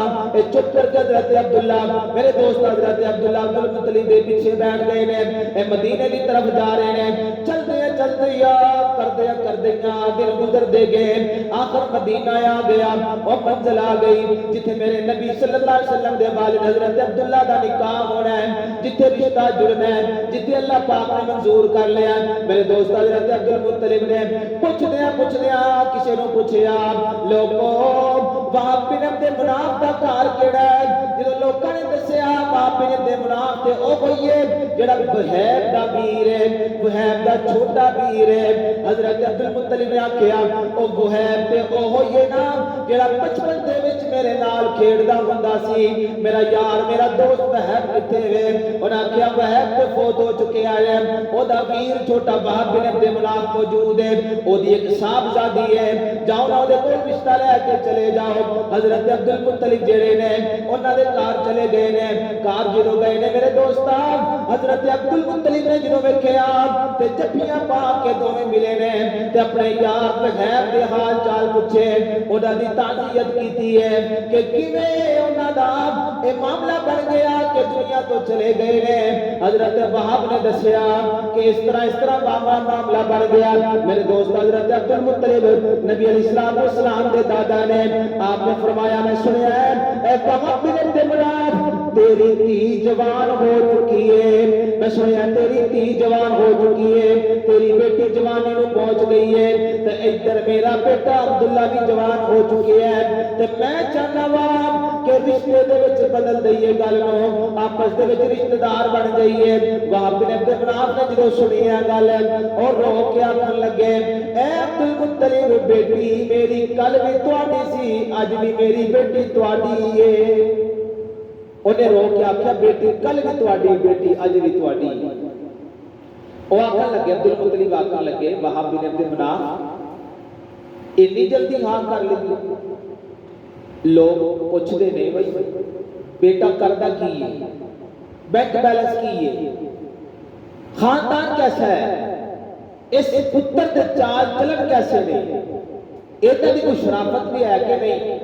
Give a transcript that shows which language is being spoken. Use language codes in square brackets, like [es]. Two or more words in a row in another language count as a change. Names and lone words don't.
[pa] اے چپ کر کے حضرت عبداللہ میرے دوست حضرت عبداللہ عبد المطلب دے پیچھے بیٹھ گئے نے، [ur] اے مدینے کی طرف جا رہے ہیں، [pa] چلتے کردیا دن گزر دے گئے، [ur] آخر مدینہ آ گیا اور منزل آ گئی [pa] جتھے میرے نبی صلی اللہ علیہ وسلم دے والد حضرت عبداللہ دا نکاح ہونا ہے، جتھے رشتہ جڑنا ہے، جتھے اللہ پاک نے منظور کر لیا۔ میرے دوست حضرت عبد المطلب نے پوچھدیا کسی نو پوچھیا، لوگوں وہاں بن عبد مناف دا گھر کیڑا ہے؟ جدوں لوکاں نے دسیا وہاں بن عبد مناف تے او ہوئی ہے جڑا وہیب دا ویر ہے، وہیب دا چھوٹا ویر ہے۔ حضرت عبد المطلب نے آکھیا او وہیب تے او ہوئی ہے نا جڑا بچپن دے وچ میرے نال کھیڈدا ہوندا سی، میرا یار میرا دوست وہیب کتے وے؟ انہاں آکھیا وہیب تے فوت ہو چکے آئے، او دا ویر چھوٹا وہب بن عبد مناف موجود ہے، او دی ایک صاحبزادی ہے، جاؤ نہ دے کول رشتہ لے کے چلے جاؤ۔ حضرت عبد المطلب جڑے نے انہاں دے گھر چلے گئے نے، گھر جدوں گئے نے میرے دوستا حضرت عبد المطلب نے جدوں ویکھیا تے جفیاں پا کے دوویں ملے نے تے اپنے یار وہیب دے حال چال پوچھے، انہاں دی تعزیت کیتی ہے کہ کیویں انہاں دا اے معاملہ بن گیا کہ دنیا تو چلے گئے نے۔ حضرت وہاب نے دسیا کہ اس طرح معاملہ بن گیا۔ میرے دوست حضرت عبد المطلب نبی علیہ السلام دے دادا نے آپ نے فرمایا میں سنیا ہے اے وہاب بن عبد مناف تیری تھی جوان ہو چکی ہے، میں سنیا تیری تھی جوان ہو چکی ہے، تیری بیٹی جوانی نو پہنچ گئی ہے، تے ادھر میرا بیٹا عبداللہ بھی جوان ہو چکی ہے، تے میں چاہنا وا کہ رشتے دے وچ بدل دئیے گل نو، آپس دے وچ رشتہ دار بن جائیے۔ وہاب بن عبد مناف نے جدوں سنی ہے گل اور رو کے آکھن لگے اے عبد المطلب بیٹی میری کل بھی تہاڈی سی، اج بھی میری بیٹی تہاڈی ہے۔ انہیں رو کے آخیا بیٹی کل بھی تواڈی بیٹی اج بھی تواڈی. وہ آخر لگے عبد المطلب آخر لگے وہاب بن عبد مناف اتنی جلدی ہاں کر لی. [ur] لوگ پوچھتے نہیں بھائی بیٹا کرتا کی ہے, بینک بیلنس کی ہے, خاندان کیسا ہے, [pa] اس پتر دے چال چلن کیسے نہیں, ادھر دی کوئی شرافت بھی ہے کہ نہیں.